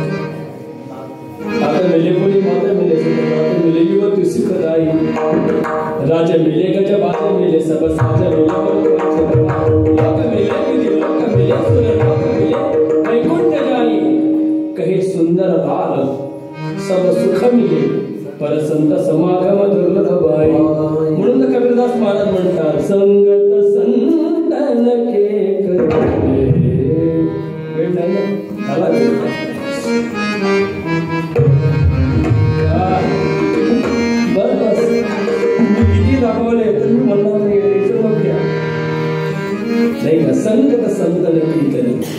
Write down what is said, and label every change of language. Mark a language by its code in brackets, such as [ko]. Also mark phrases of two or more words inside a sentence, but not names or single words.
[hi] आता मिले कोणी माता मिले, मिले युवती सुखदाई, राजा मिले गज बाजा मिले, सब साजा मिले, लोक मिले विधि लोक मिले, सुर लोक मिले, वैकुंठ जाई कहे सुंदर लाल, सब सुख मिले, पर संत समागम दुर्लभ बाई. [mr] म्हणून कबीरदास महाराज म्हणतात, [hi] संगत संतन के करते. [mr] वेळ नाही ना, चला बस किती दाखवले तर मी म्हणणार नाही, नाही का. [hi] संगत संतन की करी.